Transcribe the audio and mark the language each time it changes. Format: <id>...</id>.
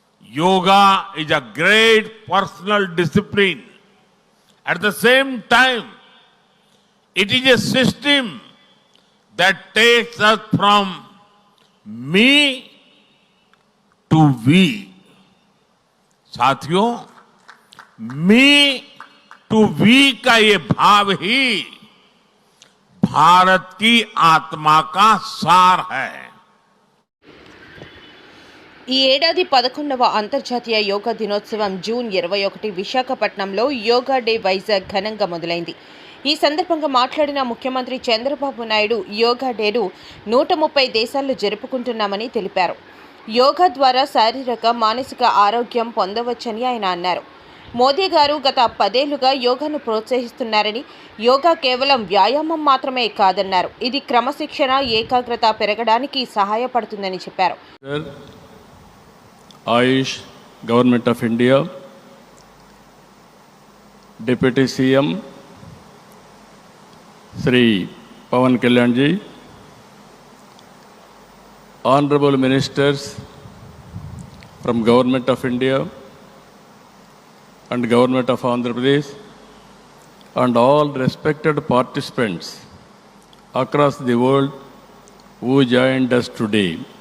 <en>Yoga is a great personal discipline. At the same time, it is a system that takes us from me to we.</en> <hi>साथियों, मी to we का ये भाव ही भारत की आत्मा का सार है.</hi> <te>ఈ ఏడాది 11వ అంతర్జాతీయ యోగా దినోత్సవం జూన్ 21 విశాఖపట్నంలో యోగా డే వైజాగ్ ఘనంగా మొదలైంది. ఈ సందర్భంగా మాట్లాడిన ముఖ్యమంత్రి చంద్రబాబు నాయుడు యోగా డేను 130 దేశాల్లో జరుపుకుంటున్నామని తెలిపారు. యోగా ద్వారా శారీరక మానసిక ఆరోగ్యం పొందవచ్చని ఆయన అన్నారు. మోదీ గారు గత 10 ఏళ్లుగా యోగాను ప్రోత్సహిస్తున్నారని, యోగా కేవలం వ్యాయామం మాత్రమే కాదన్నారు. ఇది క్రమశిక్షణ, ఏకాగ్రత పెరగడానికి సహాయపడుతుందని చెప్పారు.</te> <en>Ayush government of India, deputy CM Shri Pawan Kalyan ji, honorable ministers from Government of India and Government of Andhra Pradesh and all respected participants across the world who joined us today.</en>